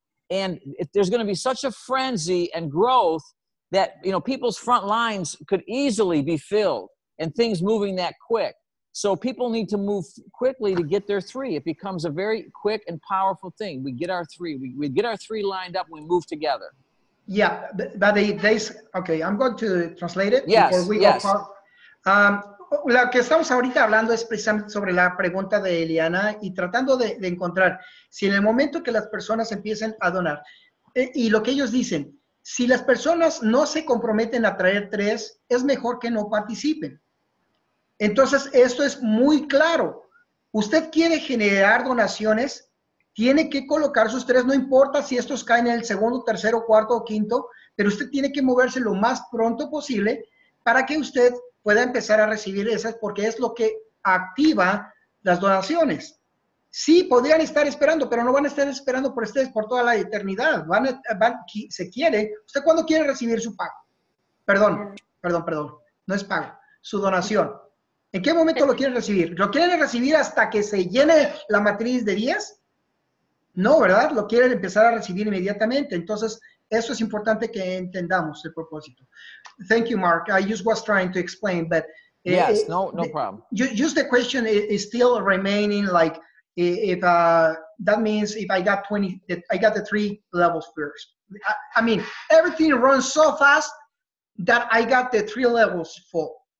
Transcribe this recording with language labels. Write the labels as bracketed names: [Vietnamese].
[English] And there's going to be such a frenzy and growth that, you know, people's front lines could easily be filled and things moving that quick. So people need to move quickly to get their 3. It becomes a very quick and powerful thing. We get our 3. We get our 3 lined up and we move together. Yeah, but okay, I'm going to translate it. Yes, before we yes. [Spanish] go lo que estamos ahorita hablando es precisamente sobre la pregunta de Eliana y tratando de encontrar si en el momento que las personas empiecen a donar, y lo que ellos dicen, si las personas no se comprometen a traer 3, es mejor que no participen. Entonces, esto es muy claro. Usted quiere generar donaciones, tiene que colocar sus 3, no importa si estos caen en el segundo, tercero, cuarto o quinto, pero usted tiene que moverse lo más pronto posible para que usted pueda empezar a recibir esas, porque es lo que activa las donaciones. Sí, podrían estar esperando, pero no van a estar esperando por ustedes por toda la eternidad. Se quiere. ¿Usted cuándo quiere recibir su pago? Perdón. No es pago, su donación. ¿En qué momento lo quieren recibir? ¿Lo quieren recibir hasta que se llene la matriz de 10? No, ¿verdad? Lo quieren empezar a recibir inmediatamente. Entonces, eso es importante que entendamos el propósito. [English] Thank you, Mark. I just was trying to explain, but yes, no problem. Just the question is still remaining. Like, if that means if I got 20, I got the 3 levels first. I mean, everything runs so fast that I got the 3 levels full.